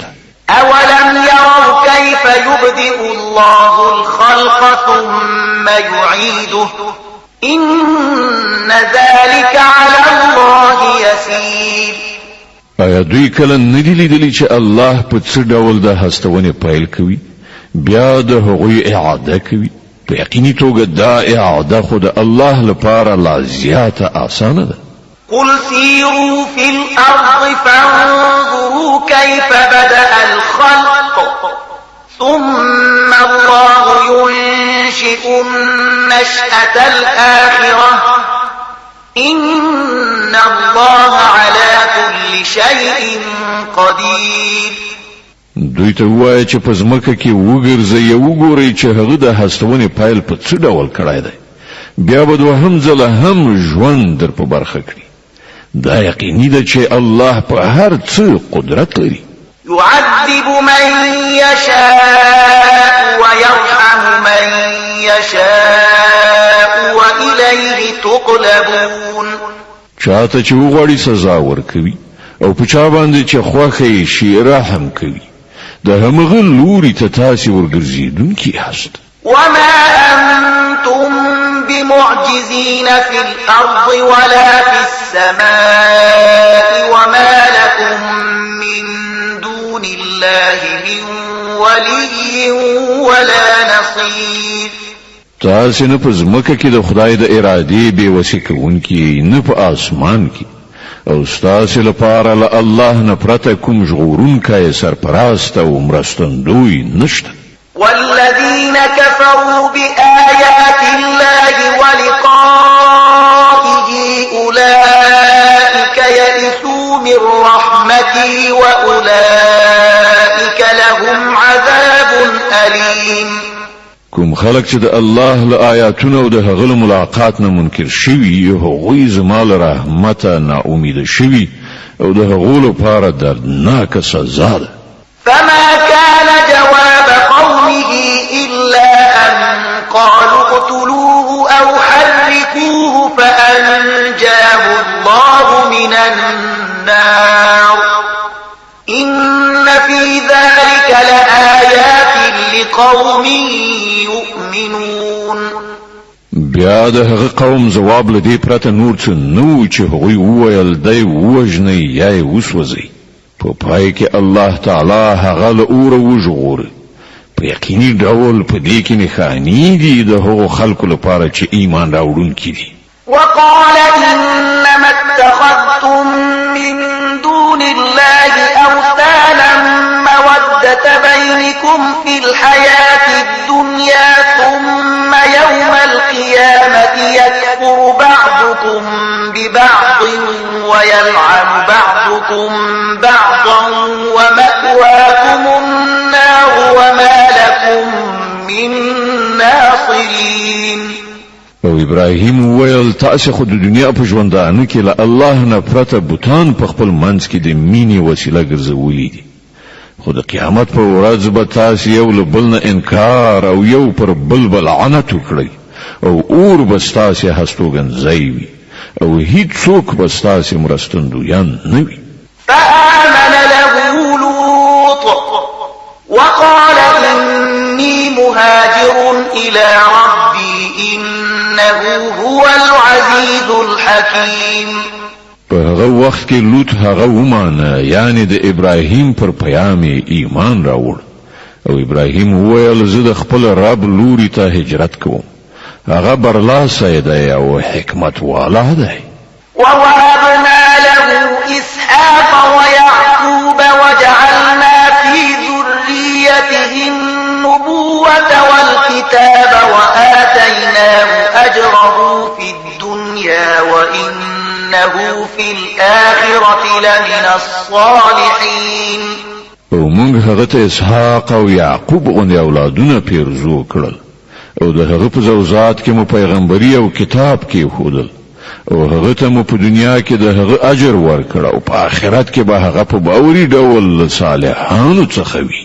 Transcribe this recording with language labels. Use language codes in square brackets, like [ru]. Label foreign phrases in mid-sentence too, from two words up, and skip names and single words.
[ar] أولم يروا كيف يبدئ الله الخلق ثم يعيده إن ذلك على الله يسير. [ps] آیا دوی کله ندی لیدلی چې الله په څه ډول د هستونې پیل کوي بیا د هغوی اعاده کوي؟ په یقیني توګه دا اعاده خو د الله لپاره لا زیاته آسانه ده. [ar] قل سيروا في الأرض فانظروا كيف بدأ الخلق ثم الله ينشئ النشأة الآخرة إن الله على كل شيء قدير. [ps] دوی ته وایي چې په ځمکه کې وګرځئ او وګورئ چې هغه د هستونې پیل په څه ډول کړی دی، بیا به دوهم ځله هم ژوند در په برخه کړي. دا یقیني ده چې الله په هر څه قدرت لري. [ar] يعذب من يشاء ويرحم من يشاء وإليه تقلبون. [ps] چاته چې وغواړي سزا ورکوي او په چا باندې چې خوښه یې شي رحم کوي. د همغه لوري ته تاسې ورګرځېدونکي یاست. [ar] وما أنتم بمعجزين في الأرض ولا في السماء وما لكم من دون الله من ولي ولا نصير. [ps] تاسې نه په ځمکه کې د خدای د ارادې بېوسې کوونکي نه په آسمان کې او ستاسې لپاره له الله نه پرته کوم ژغورونکی سرپرست او مرستندوی نشته. [ar] والذين كفروا بآيات الله ولقائه أولئك يئسوا من رحمتي وأولئك لهم عذاب أليم. [ps] کوم خلق چې د الله له آیاتونو او د هغه له ملاقات نه منکر شوي هغوی زما له رحمته ناامیده شوي او د هغو لپاره دردناکه سزا ده. [ar] فما كان جواب قومه إلا أن قالوا اقتلوه أو حرقوه فأنجاه الله من النار إن في ذلك لآيات لقوم يؤمنون. [ps] بیا د هغه قوم جواب لدی پرته نور څه نو چې هغوی وویل دی وژنئ یا یې وسوځئ. په پای کې الله تعالی هغه له اوره وژغوري. په یقیني ډول په دې کې نښانې دي د هغو خلکو لپاره چې ایمان راوړونکي دي. [ar] وقال إنما اتخذتم من دون الله أوثانا مودة بينكم في الحياة الدنيا ثم يوم القيامة يكفر بعضكم ببعض ويلعن بعضكم بعضا ومأواكم النار وما لكم من ناصرين. [ps] او ابراهیم ویل تاسو خو د دنیا په ژوندانه کې له الله نه پرته بوتان په خپل منځ کې د مینې وسیله ګرځولې دي. خو د قیامت په ورځ به تاسو یو له بل نه انکار او یو پر بل لعنت وکړئ او اور به ستاسو هستوګنځی وي او هیڅوک به ستاسو مرستندویان نه وي. [ar] فآمن له لوط وقال إني مهاجر إلى ربي إنه هو العزيز الحكيم. [ps] په هغه وخت کې لوط هغه ومانه یعنی د ابراهیم پر پیغام ایمان راوړ او ابراهیم وویل زه د خپل رب لوري ته هجرت کوم. هغه برلاسه دی او حکمت والا دی. [ar] ووهبنا له إسحاق ويعقوب وجعلنا في ذريته النبوة والكتاب وآتيناه أجره في الدنيا وإنه في الآخرة لمن الصالحين. [ps] او موږ هغه ته اسحاق او یعقوب غوندې اولادونه پیرزو کړل او د هغه په زوجات کې مو پیغمبري او کتاب کې خودل او هغه ته مو په دنیا کې د هغه اجر ورکړ او په آخرت کې به هغه په باوري ډول صالحانو څخه وي.